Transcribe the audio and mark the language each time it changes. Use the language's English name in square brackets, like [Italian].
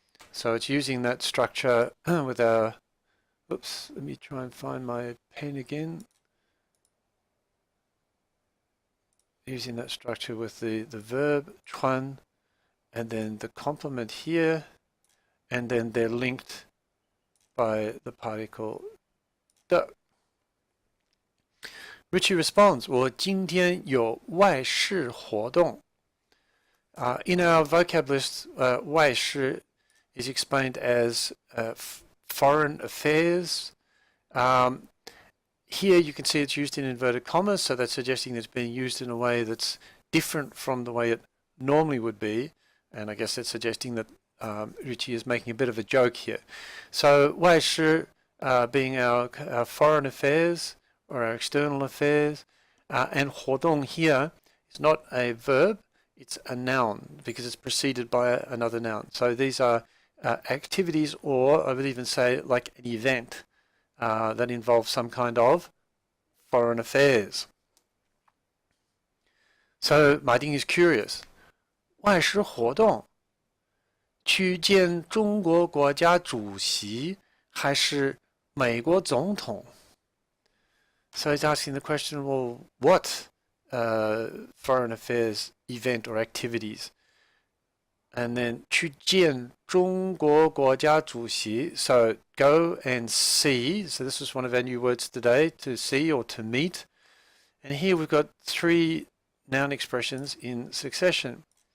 [English] So it's using that structure with our... Oops, let me try and find my pen again. Using that structure with the verb 穿 and then the complement here, and then they're linked by the particle 的. Richie responds, [Chinese] 我今天有外事活动. [English] In our vocab list, 外事 is explained as foreign affairs. Here you can see it's used in inverted commas, so that's suggesting it's being used in a way that's different from the way it normally would be, and I guess that's suggesting that Richie is making a bit of a joke here. So 外事 being our foreign affairs or our external affairs, and 活动 here is not a verb, it's a noun because it's preceded by another noun. So these are activities, or I would even say like an event that involves some kind of foreign affairs. So Ma Ding is curious. [Chinese] 外事活动去见中国国家主席还是美国总统? [English] So he's asking the question, well, what foreign affairs event or activities? And then [Chinese] 去见中国国家主席, [English] so go and see. So this is one of our new words today, to see or to meet. And here we've got three noun expressions in succession.